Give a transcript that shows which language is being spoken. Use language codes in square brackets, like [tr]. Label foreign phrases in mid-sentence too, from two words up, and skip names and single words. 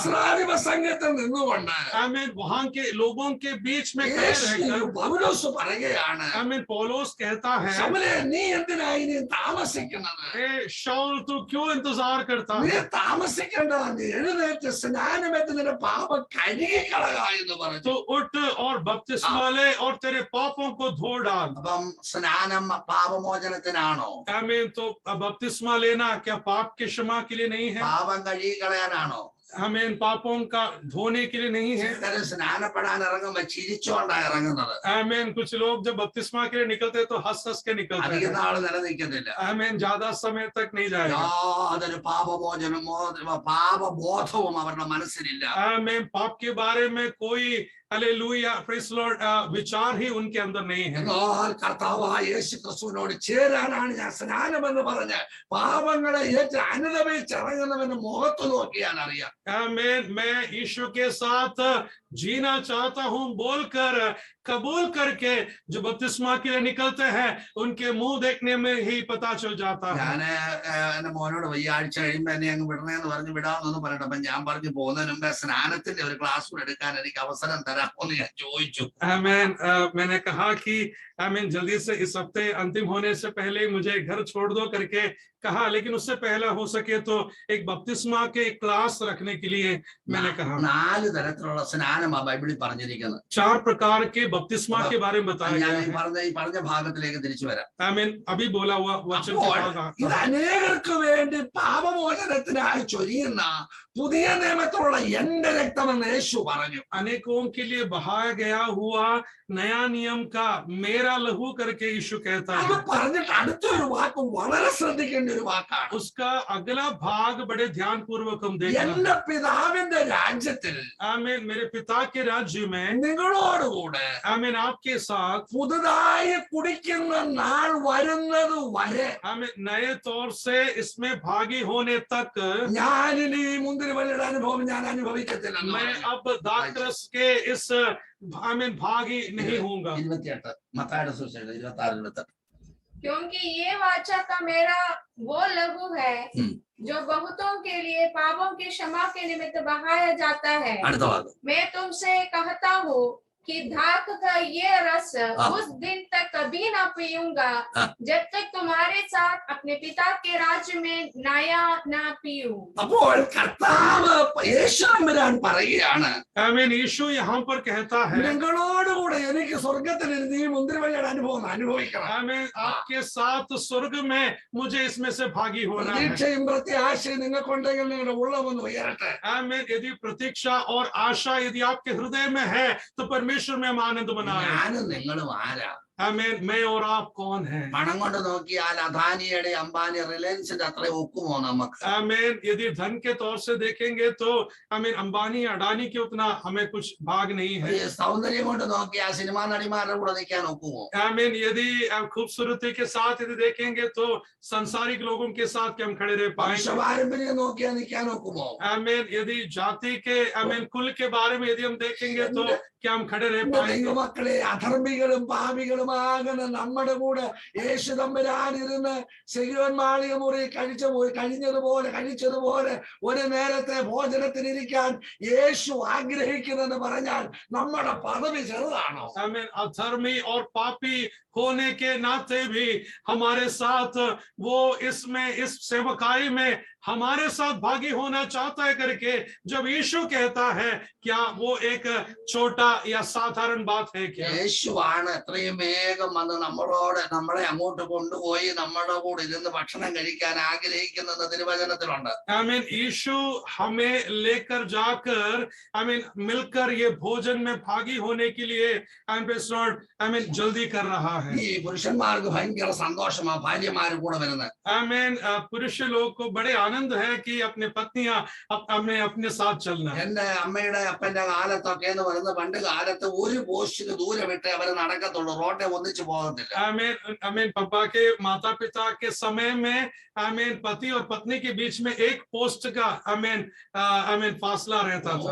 [ml] സഹസ്രാധിപ സംഘത്തിൽ നിന്നുകൊണ്ട് [hi] आमीन वहां के लोगों के बीच में खड़े रहकर [ml] പൗലോസ് പറയുകയാണ്, [hi] आमीन पौलुस कहता है, [ml] ശമൂലേ, നീ എന്തിനായി നീ താമസിക്കുന്നത്? [hi] ए शाऊल तू क्यों इंतजार करता [ml] നീ [hi] है? [ml] താമസിക്കേണ്ടതാ, നീ എഴുന്നേറ്റ് സ്നാനമേറ്റ് നിന്റെ പാപം കഴുകിക്കളക എന്ന് പറഞ്ഞു. [hi] तो उठ और बपतिस्मा ले और तेरे पापों को धो डाल। [ml] അപ്പം സ്നാനം പാപമോചനത്തിനാണോ? [hi] आमीन तो बपतिस्मा लेना क्या पाप के क्षमा के लिए नहीं है? [ml] പാപം കഴുകിക്കളയാനാണോ? [hi] हमें इन पापों का धोने के लिए नहीं है। [ml] ചിലര് സ്നാനപ്പെടാൻ ഇറങ്ങുമ്പോ ചിരിച്ചോണ്ടാ ഇറങ്ങുന്നത്. [hi] आमीन कुछ लोग जब बपतिस्मा के लिए निकलते हैं तो हंस हंस के निकलते [ml] അധിക [hi] हैं। [ml] നാള് നിലനിൽക്കുന്നില്ല. [hi] आमीन ज्यादा समय तक नहीं जाएगा। [ml] യാതൊരു പാപബോധവും അവരുടെ മനസ്സിലില്ല. [hi] आमीन पाप के बारे में कोई हालेलुया [en] praise Lord [hi] विचार ही उनके अंदर नहीं है। [ml] എന്നാൽ കർത്താവായ യേശു ക്രിസ്തുവിനോട് ചേരാനാണ് ഞാൻ സ്നാനം എന്ന് പറഞ്ഞ് പാപങ്ങളെ ഏറ്റ് അനുദപിച്ചിറങ്ങുന്നവന്റെ മുഖത്ത് നോക്കിയാൽ അറിയാം. [hi] आमीन मैं यीशु के साथ जीना चाहता हूं बोलकर कबूल करके जो बपतिस्मा के लिए निकलते हैं उनके मुंह देखने में ही पता चल जाता है। [ml] ഞാന് എന്റെ മോനോട് ഈ ആഴ്ച കഴിയുമ്പോ എന്നെ അങ്ങ് വിടണേന്ന് പറഞ്ഞ് വിടാമെന്ന് പറഞ്ഞിട്ട് അപ്പൊ ഞാൻ പറഞ്ഞു പോകുന്നതിന് മുമ്പേ സ്നാനത്തിന്റെ ഒരു ക്ലാസ് കൂടെ എടുക്കാൻ എനിക്ക് അവസരം തരാമോന്ന് ഞാൻ ചോദിച്ചു. [hi] आमीन मैंने कहा कि आमीन जल्दी से इस हफ्ते अंतिम होने से पहले मुझे घर छोड़ दो करके कहा, लेकिन उससे पहले हो सके तो एक बपतिस्मा के क्लास रखने के लिए मैंने कहा। [ml] 4 തരത്തിലുള്ള സ്നാനമാ ബൈബിളിൽ പറഞ്ഞിരിക്കുന്നത്. [hi] 4 प्रकार के बपतिस्मा के बारे में बताया [ml] ഞാൻ [hi] गया [ml] ഈ [hi] है। [ml] പറഞ്ഞ ഭാഗത്തിലേക്ക് തിരിച്ചു വരാം. [hi] आमीन अभी बोला हुआ वचन के [ml] അപ്പോൾ [hi] बाद [ml] ഇത് അനേകർക്ക് വേണ്ടി പാപമോചനത്തിനായി ചൊരിയുന്ന പുതിയ നിയമത്തിലുള്ള എന്റെ രക്തമെന്ന് യേശു പറഞ്ഞു. [hi] अनेकों के लिए बहाया गया हुआ नया नियम का मेरा लहू करके यीशु कहता [ml] അത് [hi] है। [ml] പറഞ്ഞിട്ട് അടുത്തൊരു വാക്ക് വളരെ ശ്രദ്ധിക്കേണ്ട ഒരു വാക്കാണ്. [hi] उसका अगला भाग बड़े ध्यान पूर्वक हम देखना [ml] എന്റെ [hi] है। [ml] പിതാവിന്റെ രാജ്യത്തിൽ [hi] आमीन मेरे पिता के राज्य में [ml] നിങ്ങളോടുകൂടെ [hi] आमीन आपके साथ [ml] പുതുതായി കുടിക്കുന്ന നാൾ വരുന്നത് വരെ [hi] हमें नए तौर से इसमें भागी होने तक [ml] ഞാനിനി മുന്തിരിവള്ളിയുടെ അനുഭവം ഞാൻ അനുഭവിക്കത്തില്ലെന്ന് [hi] मैं [ml] പറഞ്ഞു. [hi] अब दाखरस के इस आमीन भागी नहीं होऊंगा। [ml] 28 മത്തായിയുടെ സുവിശേഷം 26-28. [hi] क्योंकि ये वाचा का मेरा वो लहू है जो बहुतों के लिए पापों की क्षमा के निमित्त बहाया जाता है। [ml] അടുത്ത വാക്ക്. [hi] मैं तुमसे कहता हूँ कि धाक का ये रस उस दिन तक कभी ना पीऊंगा जब तक तुम्हारे साथ अपने पिता के राज्य में नया ना पीऊं। [ml] അപ്പോൾ കർത്താവ് യേശുവരാൻ പറയുകയാണ്, [hi] आमीन यीशु यहाँ पर कहता है [ml] നിങ്ങളോടുകൂടെ എനിക്ക് സ്വർഗത്തിൽ ഈ മുന്തിരിവള്ളിയുടെ അനുഭവം അനുഭവിക്കണം. [hi] आमीन आपके साथ स्वर्ग में मुझे इसमें से भागी होना है। [ml] പ്രതീക്ഷയും പ്രത്യാശയും നിങ്ങൾക്കുണ്ടെങ്കിൽ നിങ്ങളുടെ ഉള്ളമൊന്ന് ഉയരട്ടെ. [hi] आमीन यदि प्रतीक्षा और आशा यदि आपके हृदय में है तो परमेश्वर में हम आनंद मनाएं। [ml] ഞാനും നിങ്ങളും ആരാ? [hi] आमीन मैं और आप कौन हैं? [ml] പണം കൊണ്ട് നോക്കിയാൽ അദാനിയുടെ അംബാനി റിലയൻസിന്റെ അത്ര ഒക്കുമോ നമുക്ക്? [hi] आमीन यदि धन के तौर से देखेंगे तो आमीन अंबानी अडानी के उतना हमें कुछ भाग नहीं है। [ml] ഈ സൗന്ദര്യം കൊണ്ട് നോക്കിയാൽ സിനിമാ നടിമാരുടെ കൂടെ നിൽക്കാൻ ഒക്കുമോ? [hi] आमीन यदि खूबसूरती के साथ यदि देखेंगे तो संसारिक लोगों के साथ क्या हम खड़े रह पाएंगे? [ml] വംശപാരമ്പര്യം നോക്കിയാൽ നിൽക്കാൻ ഒക്കുമോ? [hi] आमीन यदि जाति के आमीन कुल के बारे में यदि हम देखेंगे तो क्या हम खड़े रह पाएंगे? [ml] ദൈവമക്കളെ, അധർമ്മികളും പാപികളുമാകുന്ന നമ്മുടെ കൂടെ യേശു തമ്പുരാനിരുന്ന് സിയോൻ മാളിക മുറി കഴിച്ചതുപോലെ ഒരു നേരത്തെ ഭോജനത്തിനിരിക്കാൻ യേശു ആഗ്രഹിക്കുന്നെന്ന് പറഞ്ഞാൽ നമ്മുടെ പദവി ചെറുതാണോ? [hi] आमीन अधर्मी और पापी होने के नाते भी हमारे साथ वो इसमें इस सेवकाई में हमारे साथ भागी होना चाहता है करके जब यीशु कहता है, क्या वो एक छोटा या साधारण बात है क्या? [ml] യേശുവാണ് എത്രയും വേഗം വന്ന് നമ്മളെ അങ്ങോട്ട് കൊണ്ടുപോയി നമ്മുടെ കൂടെ ഇരുന്ന് ഭക്ഷണം കഴിക്കാൻ ആഗ്രഹിക്കുന്നത് തിരുവചനത്തിലുണ്ട്. [en] I mean, [hi] यीशु हमें लेकर जाकर, [en] I mean, [hi] मिलकर ये भोजन में भागी होने के लिए, [en] I mean, [hi] जल्दी कर रहा है. [ml] ഈ പുരുഷന്മാർക്ക് ഭയങ്കര സന്തോഷമാ ഭാര്യമാര് കൂടെ വരുന്നത്. [en] I mean, [hi] पुरुष लोग को बड़े आनंद है कि अपने पत्नियां अपने साथ चलना. [ml] എന്റെ അമ്മയുടെ അപ്പന്റെ കാലത്തൊക്കെ എന്ന് പറയുന്നത് പണ്ട് കാലത്ത് ഒരു പോസ്റ്റിന് ദൂരെ വിട്ടേ അവര് നടക്കത്തുള്ളൂ, റോഡെ ഒന്നിച്ചു പോകത്തില്ല. [en] I mean, [hi] पापा के माता पिता के समय में, [en] I mean, [hi] पति और पत्नी के बीच में एक पोस्ट का [en] I mean [hi] फासला रहता था.